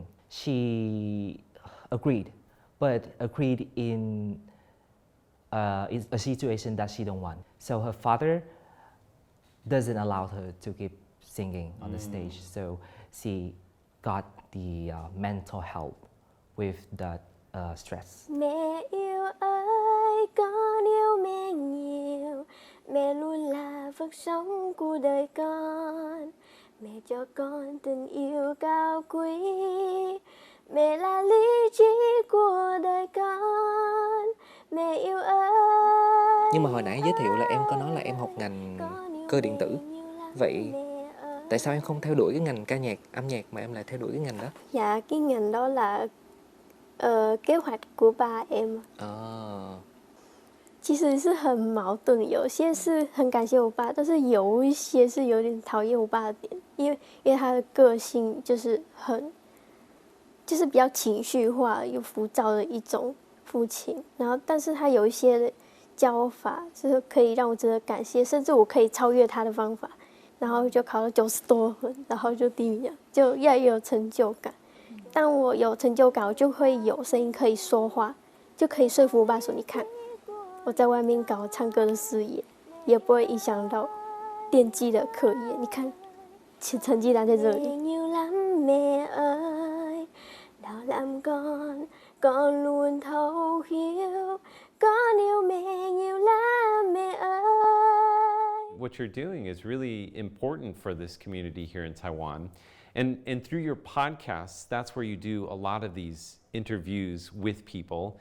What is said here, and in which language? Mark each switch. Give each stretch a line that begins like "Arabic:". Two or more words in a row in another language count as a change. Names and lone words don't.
English: She agreed, but agreed in a situation that she don't want. So her father doesn't allow her to keep singing on the stage. So she got the mental help with that stress.
Vietnamese: Mẹ yêu ơi, con yêu mẹ nhiều. Mẹ luôn là vật sống của đời con. Mẹ cho con tình yêu cao quý. Mẹ là lý trí của đời con. Mẹ yêu ơi. Nhưng mà hồi nãy giới thiệu là em có nói là em học ngành cơ điện tử. Vậy tại sao em không theo đuổi cái ngành ca nhạc, âm nhạc mà em lại theo đuổi cái ngành đó? Dạ, cái ngành đó là kế hoạch của ba em。
Chinese: 其实是很矛盾，有些是很感谢我爸，但是有一些是有点讨厌我爸的点，因为他的个性就是就是比较情绪化、有浮躁的一种父亲。然后，但是他有一些的教法是可以让我值得感谢，甚至我可以超越他的方法。然后就考了90多分，然后就第一名，就越来越有成就感。当我有成就感，我就会有声音可以说话， 就可以说服我爸说，你看我在外面搞唱歌的事业，也不会影响到电机的课业。你看，成绩单在这里。
English: What you're doing is really important for this community here in Taiwan. And through your podcasts, that's where you do a lot of these interviews with people.